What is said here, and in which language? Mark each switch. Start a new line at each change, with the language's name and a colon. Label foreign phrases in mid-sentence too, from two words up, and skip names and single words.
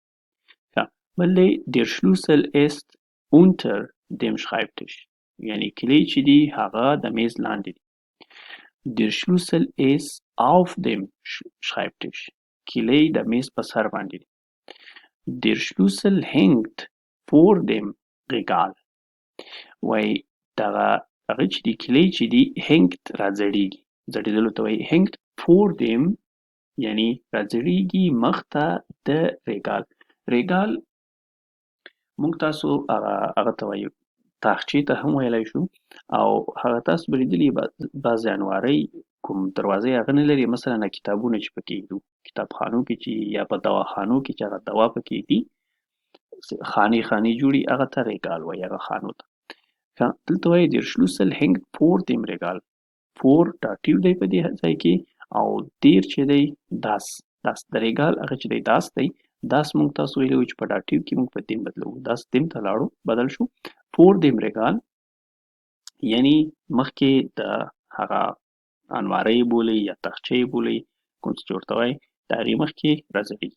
Pashto: بل دی
German: Der Schlüssel ist unter dem Schreibtisch
Pashto: یعنی کلی چې دی هغه د میز لاندې دی.
German: Der Schlüssel ist auf dem Schreibtisch
Pashto: کلی د میز په سر باندې دی.
German: Der Schlüssel hängt vor dem Regal
Pashto: وایي دغه هغه چې دی کلی چې دی hängt راځړېږي ځړېدلو ته وایي
German: hängt vor dem
Pashto: یعنی راځړېږي مخ ته د ریګال ریګال موږ تاسو هغه ته وایو تاخچې ته هم ویلی شو او هغه تاسو به لیدلي بعضې انوارۍ کوم دروازې هغه نه لري مثلا کتابونه چې پکې ایږدو کتابخانو کې چې یا په دواخانو کې چې هغه دوا پکې ایږدي خانې جوړي هغه ته ریګال وایي هغه خانو ته. دلته وایي
German: Der Schlüssel hängt vor dem Regal
Pashto: vor ډاټیو دی په دې ځای کې او دیر چې دی داس د ریګال هغه چې دی داس دی داس موږ تاسو ویلي وو چې په ډاټیو کې موږ په دیم بدلو داس دیم ته لاړو بدل شو
German: vor dem Regal
Pashto: یعنی مخکې د هغه انوارۍ بولئ یا تاخچې بولئ کوم څه چې ورته وایي د هغې مخکې راځړېږي.